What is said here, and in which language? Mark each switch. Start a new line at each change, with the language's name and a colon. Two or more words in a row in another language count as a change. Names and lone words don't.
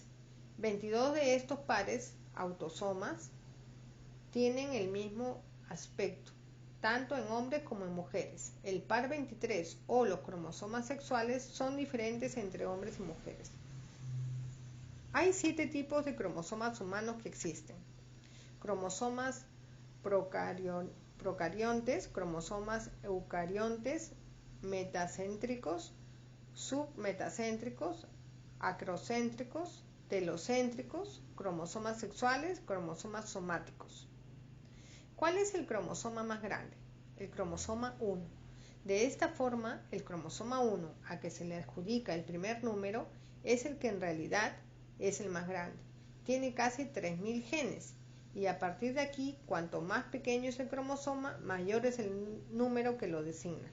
Spanish: 22 de estos pares, autosomas, tienen el mismo aspecto, tanto en hombres como en mujeres. El par 23 o los cromosomas sexuales son diferentes entre hombres y mujeres. Hay 7 tipos de cromosomas humanos que existen: cromosomas procariontes, cromosomas eucariontes, metacéntricos, submetacéntricos, acrocéntricos, telocéntricos, cromosomas sexuales, cromosomas somáticos. ¿Cuál es el cromosoma más grande? El cromosoma 1. De esta forma, el cromosoma 1, a que se le adjudica el primer número, es el que en realidad es el más grande. Tiene casi 3.000 genes y a partir de aquí, cuanto más pequeño es el cromosoma, mayor es el número que lo designa.